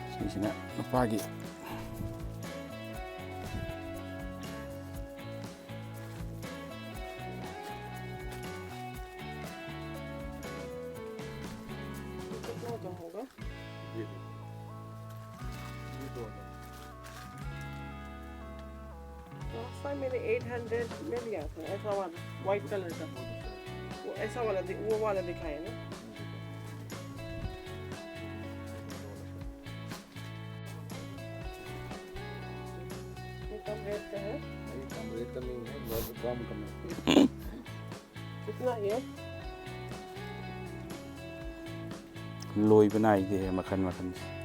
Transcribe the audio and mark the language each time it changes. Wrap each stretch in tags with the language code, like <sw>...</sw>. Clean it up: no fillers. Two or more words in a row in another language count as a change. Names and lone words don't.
<mni>ꯑꯅꯤꯁꯤꯅ ꯅꯨꯄꯥꯒꯤ</mni> <hi>कितना का होगा? लास्ट टाइम मैंने 800 में लिया था ऐसा वाला</hi> <en>white color</en> <hi>का, वो ऐसा वाला वो वाला दिखाया ना। ये कम रेट का है? कम रेट का नहीं है, बहुत कम है। कितना ये?</hi> <mni>ꯂꯣꯏꯕ ꯅꯥꯏꯗꯦ ꯃꯈꯜ ꯃꯈꯜꯁꯦ</mni>